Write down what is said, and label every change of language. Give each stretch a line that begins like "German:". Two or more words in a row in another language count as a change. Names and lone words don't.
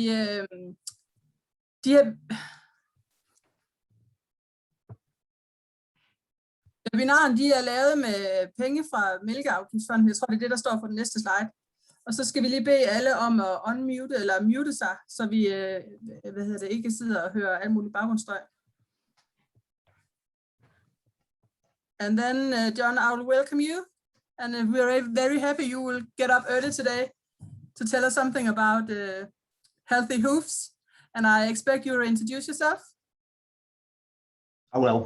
Danish: De her webinaren, de er lavet med penge fra Mælkeafgiftsfonden. Jeg tror, det er det, der står på den næste slide. Og så skal vi lige bede alle om at unmute eller mute sig, så vi ikke sidder og hører alt muligt baggrundsstøj.
English: And then, John, I will welcome you. And we're very happy you will get up early today to tell us something about healthy hoofs. And I expect you to introduce yourself. I will.